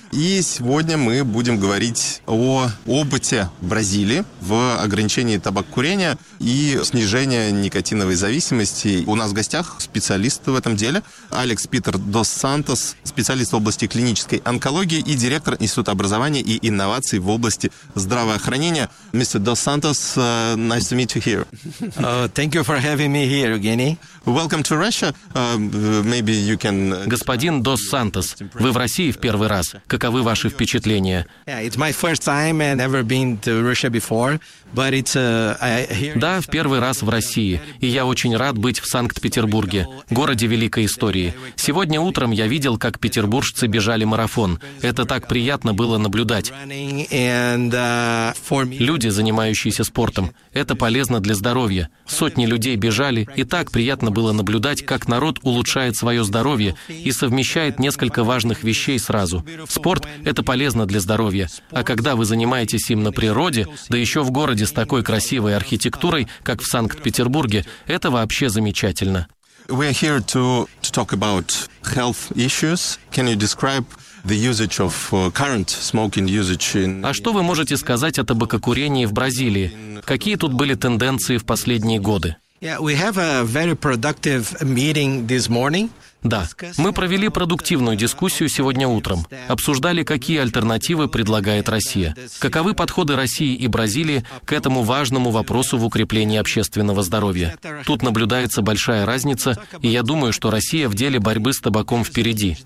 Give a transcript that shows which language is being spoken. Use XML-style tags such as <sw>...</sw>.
<ru>И сегодня мы будем говорить о опыте Бразилии в ограничении табакокурения и снижении никотиновой зависимости. У нас в гостях специалист в этом деле Алекс Питер дос Сантос, специалист в области клинической онкологии и директор Института образования и инноваций в области здравоохранения.</ru> <en>Мистер дос Сантос, nice to meet you here. Thank you for having me here, Евгений. Welcome to Russia. Russia, maybe you can...</en> <ru>Господин Дос Сантос, вы в России в первый раз. Каковы ваши впечатления? Да, в первый раз в России, и я очень рад быть в Санкт-Петербурге, городе великой истории. Сегодня утром я видел, как петербуржцы бежали марафон. Это так приятно было наблюдать. Люди, занимающиеся спортом, это полезно для здоровья. Сотни людей бежали, и так приятно было наблюдать, как народ улучшает свое здоровье и совмещает несколько важных вещей сразу. Спорт — это полезно для здоровья. А когда вы занимаетесь им на природе, да еще в городе с такой красивой архитектурой, как в Санкт-Петербурге, это вообще замечательно.</ru> <en>We are here to talk about health issues. Can you describe the usage of current smoking usage in...</en> <ru>А что вы можете сказать о табакокурении в Бразилии? Какие тут были тенденции в последние годы?</ru> <en>Yeah, we have a very productive meeting this morning.</en> <ru>Да, мы провели продуктивную дискуссию сегодня утром. Обсуждали, какие альтернативы предлагает Россия. Каковы подходы России и Бразилии к этому важному вопросу в укреплении общественного здоровья. Тут наблюдается большая разница, и я думаю, что Россия в деле борьбы с табаком впереди.</ru>